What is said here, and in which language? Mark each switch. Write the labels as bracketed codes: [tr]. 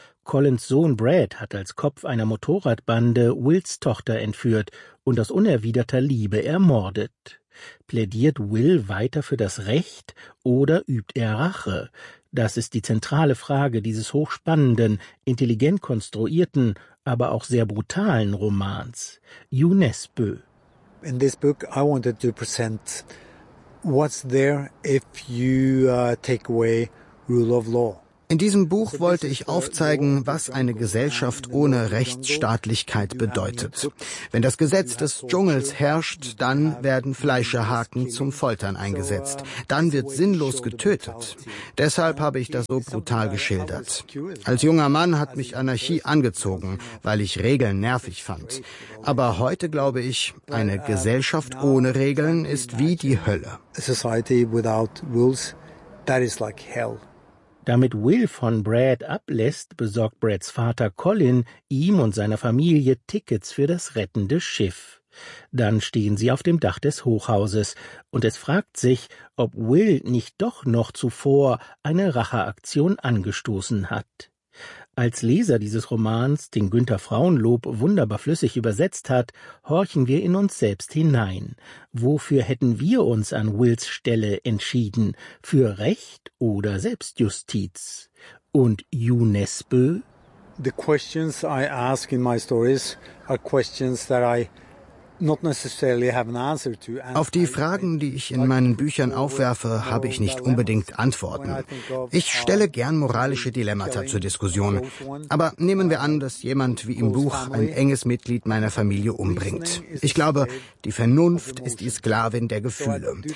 [de] Collins Sohn Brad hat als Kopf einer Motorradbande Wills Tochter entführt und aus unerwiderter Liebe ermordet. Plädiert Will weiter für das Recht oder übt er Rache? Das ist die zentrale Frage dieses hochspannenden, intelligent konstruierten, aber auch sehr brutalen Romans. Jo Nesbø. [en] In this book I wanted to present what's there if you take away rule of law. [de] In diesem Buch wollte ich aufzeigen, was eine Gesellschaft ohne Rechtsstaatlichkeit bedeutet. Wenn das Gesetz des Dschungels herrscht, dann werden Fleischerhaken zum Foltern eingesetzt. Dann wird sinnlos getötet. Deshalb habe ich das so brutal geschildert. Als junger Mann hat mich Anarchie angezogen, weil ich Regeln nervig fand. Aber heute glaube ich, eine Gesellschaft ohne Regeln ist wie die Hölle. [en] A society without rules, that is like hell. [de] Damit Will von Brad ablässt, besorgt Brads Vater Colin ihm und seiner Familie Tickets für das rettende Schiff. Dann stehen sie auf dem Dach des Hochhauses und es fragt sich, ob Will nicht doch noch zuvor eine Racheaktion angestoßen hat. Als Leser dieses Romans, den Günter Frauenlob wunderbar flüssig übersetzt hat, horchen wir in uns selbst hinein. Wofür hätten wir uns an Wills Stelle entschieden? Für Recht oder Selbstjustiz? Und Yu Nesbø? [en] The questions I ask in my stories are questions that I not necessarily have an answer to. [de] Auf die Fragen, die ich in meinen Büchern aufwerfe, habe ich nicht unbedingt Antworten. Ich stelle gern moralische Dilemmata zur Diskussion. Aber nehmen wir an, dass jemand wie im Buch ein enges Mitglied meiner Familie umbringt. Ich glaube, die Vernunft ist die Sklavin der Gefühle.